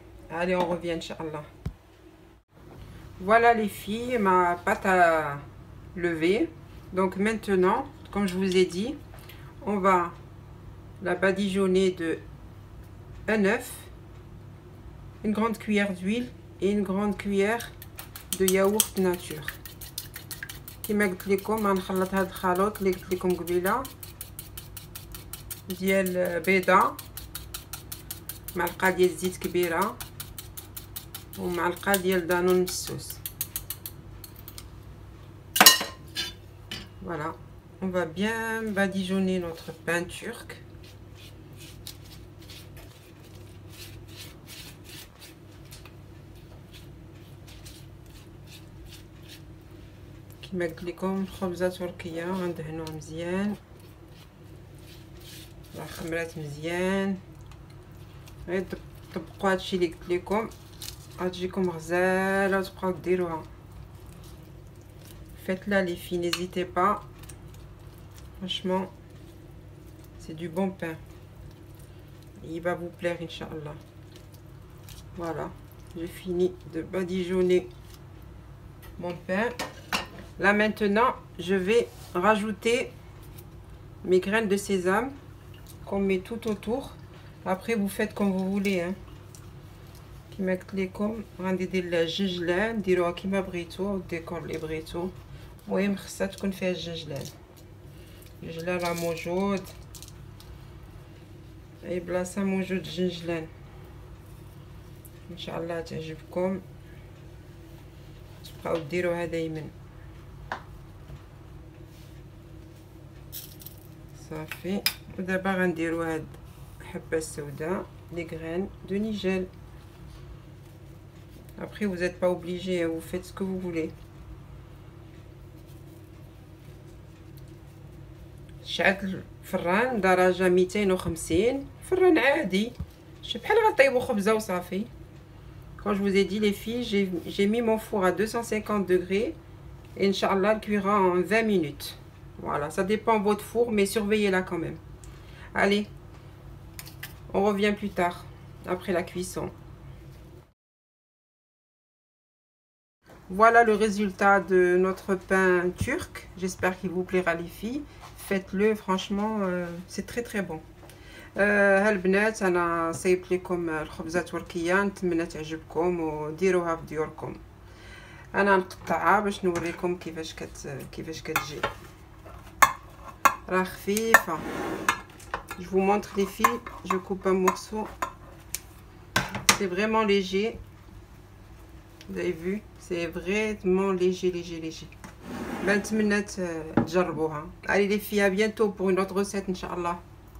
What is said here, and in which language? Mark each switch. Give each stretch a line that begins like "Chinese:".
French: Allez, on revient, Inch'Allah. Voilà les filles, ma pâte à lever. Donc maintenant, comme je vous ai dit, on va la badigeonner de un œuf, une grande cuillère d'huile et une grande cuillère de yaourt nature.
Arabic: كما قلت لكم غنخلط هذا الخليط اللي قلت لكم قبيله ديال بيضه، معلقه ديال الزيت كبيره ومعلقه ديال دانون مسوس.
French: Voilà, on va bien badigeonner notre pain turc.
Arabic: كما قلت لكم خبزه تركيه غندهنوها مزيان، راه خمرات مزيان. غير طبقوا هادشي اللي قلت لكم غتجيكم غزاله وتبقاو ديروها.
French: Faites-la les filles, n'hésitez pas. Franchement, c'est du bon pain. Il va vous plaire, Inch'Allah. Voilà, j'ai fini de badigeonner mon pain. Là maintenant, je vais rajouter mes graines de sésame qu'on met tout autour. Après, vous faites comme vous voulez. Hein.
Arabic: كما قلت لكم غندير الجنجلان ديروها كيما بغيتو، الديكور اللي بغيتو. المهم خصها تكون فيها الجنجلان. الجنجلان راه موجود، اي بلاصه موجود الجنجلان. ان شاء الله تعجبكم، تبقاو ديروها دايما. صافي، ودابا غنديرو هاد الحبه السوداء لي غرين دو نيجل.
French: Après, vous n'êtes pas obligé, vous faites ce que vous voulez.
Arabic: شعلت الفران درجة 250، فران عادي بحال غطيبو خبزة وصافي.
French: Quand je vous ai dit les filles, j'ai mis mon four à 250 degrés et Inch'Allah il cuira en 20 minutes. Voilà, ça dépend de votre four, mais surveillez-la quand même. Allez, on revient plus tard, après la cuisson. Voilà le résultat de notre pain turc. J'espère qu'il vous plaira les filles. Faites-le, franchement, c'est très très bon.
Arabic: هالبنات انا صايبت لكم الخبزه التركيه، نتمنى تعجبكم وديروها في ديوركم. انا نقطعها باش نوريكم كيفاش كتجي. راه خفيفه.
French: Je vous montre les filles, je coupe un morceau. C'est vraiment léger. Vous avez vu, c'est vraiment léger. Ben,
Arabic: نتمنى تجربوها.
French: Allez les filles, à bientôt pour une autre recette, Inch'Allah.